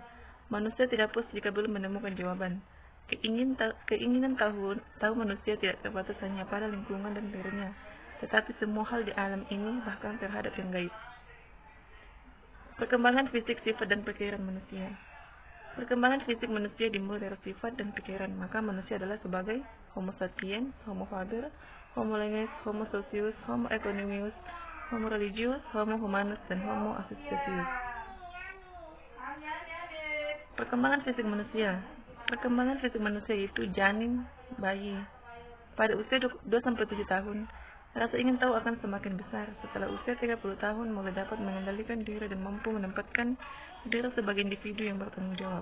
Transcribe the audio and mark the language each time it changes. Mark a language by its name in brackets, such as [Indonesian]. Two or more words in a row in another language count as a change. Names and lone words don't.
[Indonesian] Manusia tidak puas jika belum menemukan jawaban. Keinginan tahu manusia tidak terbatas hanya pada lingkungan dan dirinya, tetapi semua hal di alam ini, bahkan terhadap yang gaib. Perkembangan fisik, sifat, dan pikiran manusia. Perkembangan fisik manusia dimulai dari sifat dan pikiran, maka manusia adalah sebagai [Latin] Homo sapiens, Homo faber, Homo leges, Homo socius, Homo economius, Homo religius, Homo humanus, dan Homo associativus. [Indonesian] Perkembangan fisik manusia. Perkembangan fisik manusia yaitu janin, bayi. Pada usia 2-7 tahun, rasa ingin tahu akan semakin besar. Setelah usia 30 tahun, mulai dapat mengendalikan diri dan mampu menempatkan diri sebagai individu yang bertanggung jawab.